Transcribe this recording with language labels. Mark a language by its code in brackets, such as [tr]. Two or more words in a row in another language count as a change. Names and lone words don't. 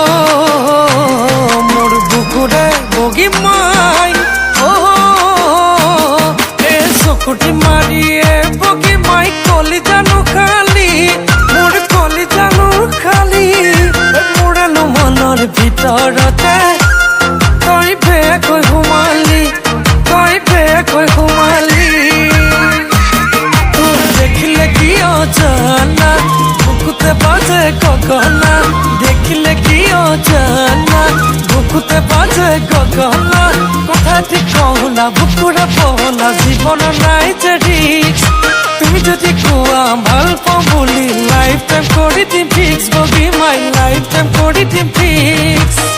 [as] মোর বুকুরে বগি মাই ও এ চকুটি মারিয়ে বগি মাই কলি জানো খালি মোর কলি জানো খালি মোরানো মনৰ ভিতৰতে তই বেয়াকৈ সোমালি তই বেয়াকৈ সোমালি তোৰ দেখিলে কি অজানা বুকুতে বাজে গগনা দেখিলে কি অজানা বুকুতে বাজে গগনা কথা ঠিক কহনা বুকুৰে বহলা জীৱনৰ নাই যে ৰিস্ক তুমি যদি কোৱা ভাল পাওঁ বুলি [en] life time [as] কৰি দিম ফিক্স বগি মাই [en] life time [as] কৰি দিম ফিক্স বগি